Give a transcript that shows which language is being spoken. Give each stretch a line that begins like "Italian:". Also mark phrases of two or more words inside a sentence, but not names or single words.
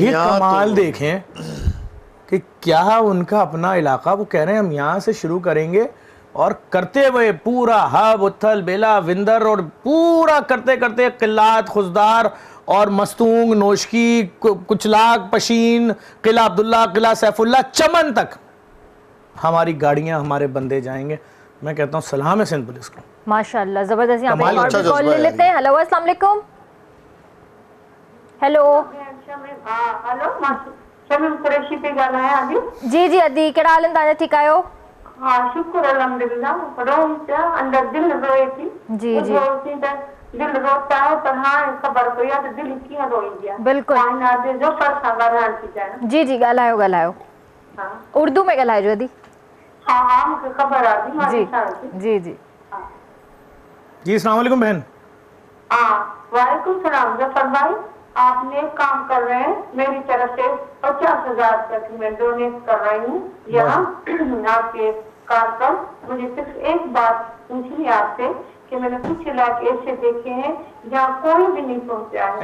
Urdu: یہ کمال دیکھیں کہ کیا ان کا اپنا علاقہ، وہ کہہ رہے ہیں ہم یہاں سے شروع کریں گے، اور کرتے ہوئے پورا حب اوتھل بیلہ وندر اور پورا کرتے کرتے قلات خضدار اور مستونگ نوشکی کچلاک پشین قلعہ عبداللہ قلعہ سیف اللہ چمن تک ہماری گاڑیاں ہمارے بندے جائیں گے. میں کہتا ہوں سلام ہے سندھ پولیس کو, ماشاءاللہ زبردست۔ یہاں پہ कमाल, और अच्छा भी कॉल जज्बा ले है। لیتے ہیں۔ ہیلو السلام علیکم۔ ہیلو
Sindhi: हेलो शमीम कुरैशी पे ॻाल्हायां अॼु। जी जी अदी, कहिड़ा हाल आहिनि तव्हांजा? ठीकु आहियो? हा शुक्र अल्हम्दुलिल्लाह। रोम पिया अंदर दिल रोए थी। जी जी
Urdu: دل روتا ہے
Sindhi: पर हाँ ख़बर पई आहे त दिल कीअं रोईंदी आहे। बिल्कुलु। काइनात जे ज़फ़र सां ॻाल्हाइण थी चाहियां। जी जी ॻाल्हायो। हा उर्दू में ॻाल्हाइजो अदी। हा मूंखे ख़बर आहे मां जी ॾिसां थी। जी जी
Urdu: جی السلام علیکم بہن. ہاں وعلیکم السلام ظفر بھائی، آپ نیک کام کر رہے ہیں. میری طرف سے 50,000 تک میں ڈونیٹ کر رہی ہوں یہاں آپ کے کار پر. مجھے صرف ایک بات پوچھنی ہے آپ سے کہ میں نے کچھ علاقے ایسے دیکھے ہیں جہاں کوئی بھی نہیں پہنچا ہے.